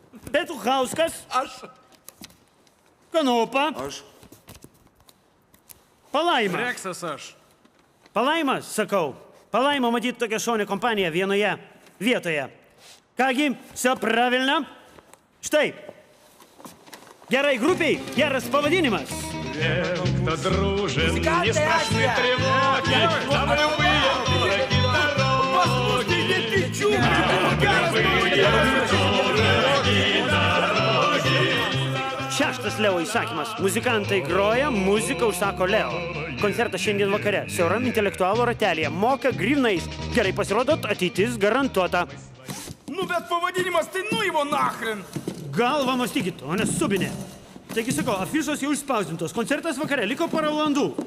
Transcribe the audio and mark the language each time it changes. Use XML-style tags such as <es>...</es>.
<lt>Petuchauskas. Aš. Kanopa. Aš... Palaima. Reksas aš. Palaima, sakau. Palaima matyti tokią šaunią kompaniją vienoje vietoje.</lt> <ru>Kągi, все правильно.</ru> <lt>Štai. Gerai grupiai, geras pavadinimas.</lt> <ru>Кто дружен, не страшны тревоги, там любые дороги дороги.</ru> <lt>Šeštas Leo įsakymas. Muzikantai groja, muziką užsako Leo. Koncertas šiandien vakare. Siauram intelektualų ratelėje. Moka grynais. Gerai pasirodot, ateitis garantuota. Nu, bet pavadinimas, tai nu įvo nachren. Galvą mąstykit, o ne subinė. Taigi sakau, afišos jau išspausdintos. Koncertas vakare, liko porą valandų.</lt>